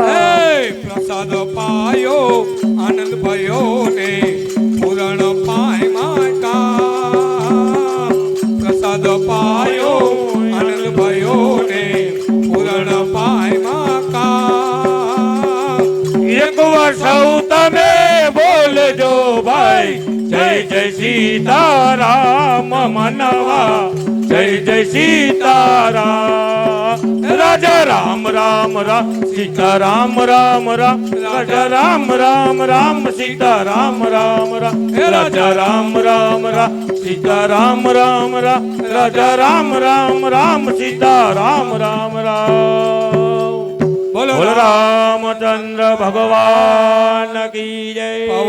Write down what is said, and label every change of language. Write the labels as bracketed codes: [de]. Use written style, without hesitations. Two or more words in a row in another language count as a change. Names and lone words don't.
[hi] प्रसाद पायो आनंद भयो ने पूरण पाय माता, प्रसाद पायो आनंद भयो ने पूरण पाय माता एक वर्ष [gu] તમે બોલજો ભાઈ, જય જય સીતારામ મનવા જય જય સીતારામ રાજા રામ રામ રામ સીતારામ રામ રામ રાજા રામ રામ રામ સીતારામ રામ રામ રાજા રામ રામ રામ સીતારામ રામ રામ રાજા રામ રામ રામ સીતારામ રામ રામ [hi] बोलो रामचंद्र भगवान की जय.